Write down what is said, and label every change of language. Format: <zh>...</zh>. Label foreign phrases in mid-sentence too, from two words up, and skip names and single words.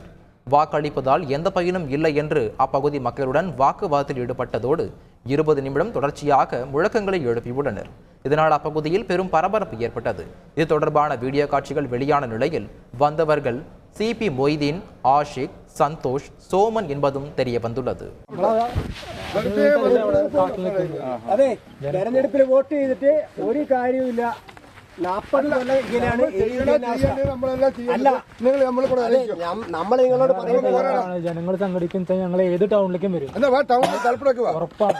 <ta>வாக்களிப்பதால் எந்த பயனும் இல்லை என்று அப்பகுதி மக்களுடன் வாக்குவாதத்தில் ஈடுபட்டதோடு 20 நிமிடம் தொடர்ச்சியாக முழக்கங்களை எழுப்பியுள்ளனர். இதனால் அப்பகுதியில் பெரும் பரபரப்பு ஏற்பட்டது. இது தொடர்பான வீடியோ காட்சிகள் வெளியான நிலையில் வந்தவர்கள் சிபி மொய்தீன், ஆஷிக், சந்தோஷ், சோமன் என்பதும் தெரிய வந்துள்ளது.</ta> <ml>അതെ തെരഞ്ഞെടുപ്പിൽ വോട്ട് ചെയ്തിട്ട് ഒരു കാര്യമില്ല. 40 കൊല്ലം ഇങ്ങനെയാണ്. നമ്മൾ നിങ്ങളോട് ജനങ്ങൾ സംഘടിക്കും, ഞങ്ങൾ ഏത് ടൗണിലേക്കും വരും, ഉറപ്പാണ്.</ml>